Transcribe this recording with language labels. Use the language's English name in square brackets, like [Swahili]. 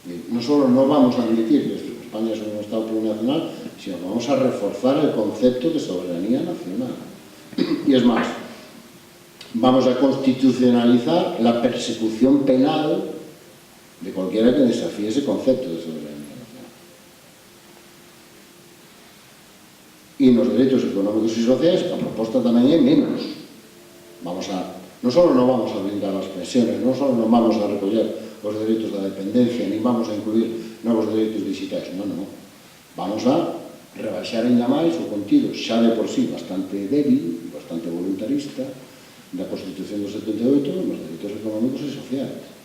[Spanish] No solo no vamos a admitir que España es un Estado plurinacional, sino que vamos a reforzar el concepto de soberanía nacional. Y es más, vamos a constitucionalizar la persecución penal de cualquiera que desafíe ese concepto de soberanía nacional. [Galician] Y nos derechos económicos y sociales, a proposta tamén é menos. Non só non vamos a blindar as pensiones, non só non vamos a recoller os dereitos da dependencia, ni vamos a incluir novos dereitos digitais. Non. Vamos a rebaixar ainda máis o contido xa de por sí bastante débil, bastante voluntarista, da Constitución do 78 nos dereitos económicos e sociais.